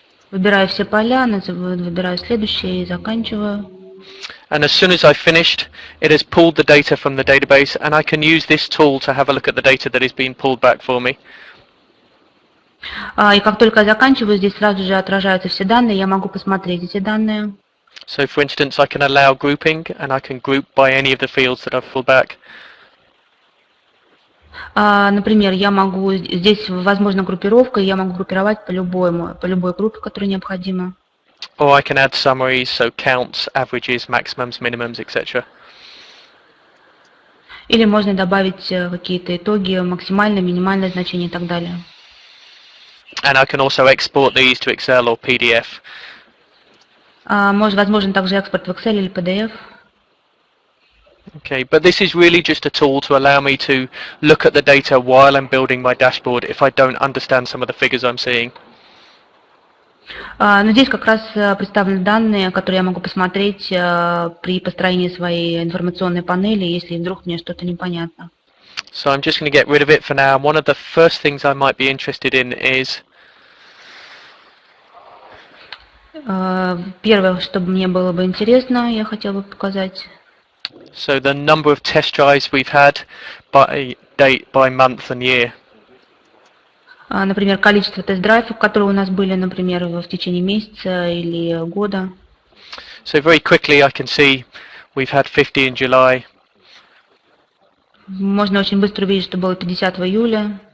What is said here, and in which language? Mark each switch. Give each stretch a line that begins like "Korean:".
Russian: Выбираю все поля, выбираю следующее и заканчиваю.
English: And as soon as I've finished, it has pulled the data from the database, and I can use this tool to have a look at the data that is being pulled back for me.
Russian: И как только я заканчиваю, здесь сразу же отражаются все данные, я могу посмотреть эти данные.
English: So for instance, I can allow grouping, and I can group by any of the fields that I've pulled back.
Russian: Например, я могу, здесь возможна группировка, и я могу группировать по любой группе, которая необходима.
English: Or I can add summaries, so counts, averages, maximums, minimums, etc.
Russian: Или можно добавить какие-то итоги, максимальное, минимальное значение и так далее.
English: And I can also export these to Excel or PDF.
Russian: Возможен также экспорт в Excel или PDF.
English: Okay, but this is really just a tool to allow me to look at the data while I'm building my dashboard if I don't understand some of the figures I'm seeing.
Russian: Но здесь как раз представлены данные, которые я могу посмотреть при построении своей информационной панели, если вдруг мне что-то непонятно.
English: So I'm just going to get rid of it for now. One of the first things I might be interested in is...
Russian: Первое, что мне было бы интересно, я хотела бы показать.
English: So the number of test drives we've had by date, by month and year.
Russian: Например, количество тест-драйвов, которые у нас были, например, в течение месяца или года.
English: So very quickly I can see we've had 50 in July.
Russian: Можно очень быстро увидеть, что было 50 в июле,